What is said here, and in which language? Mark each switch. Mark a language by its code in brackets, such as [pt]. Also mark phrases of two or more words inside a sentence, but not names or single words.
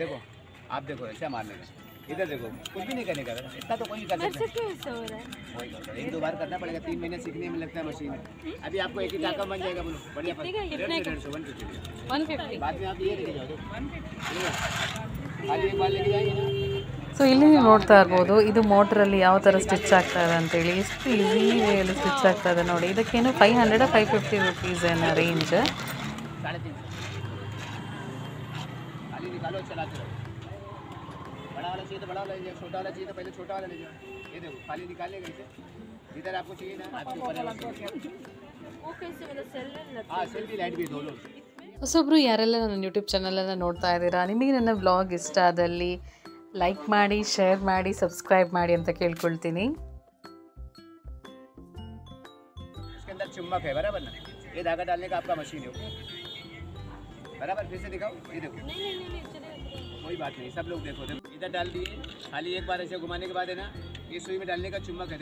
[hi] देखो आप देखो ऐसा मारने का, इधर देखो, कुछ भी नहीं करने का। इतना तो कोई कर सकता है, वही करता है। 1-2 बार करना पड़ेगा, 3 महीने सीखने में लगता है मशीन। अभी आपको एक ही टाका बन जाएगा, बोलो बढ़िया। 150 बाद में आप ये लेके जाओ, खाली एक बार लेके जाएंगे ना। [kn] ಸೊ ಇಲ್ಲಿ ನೀವು ನೋಡ್ತಾ ಇರ್ಬೋದು ಇದು ಮೋಟ್ರಲ್ಲಿ ಯಾವ ಥರ ಸ್ಟಿಚ್ ಆಗ್ತಾ ಇದೆ ಅಂತೇಳಿ. ಎಷ್ಟು [en] easy wayಯಲ್ಲಿ [kn] ಸ್ಟಿಚ್ ಆಗ್ತಾ ಇದೆ ನೋಡಿ. ಇದಕ್ಕೇನು 500-550 ರುಪೀಸ್ ಏನೋ ರೇಂಜ್. [hi] 350 खाली निकालो, चलाते रहो। बड़ा वाला चाहिए तो बड़ा वाला लीजिए, छोटा वाला चाहिए तो पहले छोटा वाला लीजिए। ये देखो खाली निकालने गए थे, इधर आपको चाहिए ना, आपके ऊपर वो कैसे मतलब सेल है। हाँ सेल भी लाइट भी दोनों। [kn] ಹೊಸೊಬ್ಬರು ಯಾರೆಲ್ಲ ನನ್ನ ಯೂಟ್ಯೂಬ್ ಚಾನಲನ್ನು ನೋಡ್ತಾ ಇದ್ದೀರಾ, ನಿಮಗೆ ನನ್ನ ವ್ಲಾಗ್ ಇಷ್ಟ ಆದಲ್ಲಿ ಲೈಕ್ ಮಾಡಿ, ಶೇರ್ ಮಾಡಿ, ಸಬ್ಸ್ಕ್ರೈಬ್ ಮಾಡಿ ಅಂತ ಕೇಳ್ಕೊಳ್ತೀನಿ. [hi] इसके अंदर चुम्बक है, बराबर ना? ये धागा डालने का आपका मशीन है, बराबर? फिर से दिखाओ, ये देखो। नहीं कोई बात नहीं, सब लोग देखो। देखो इधर डाल दिए, खाली एक बार ऐसे घुमाने के बाद है ना, ये सुई में डालने का चुम्बक है।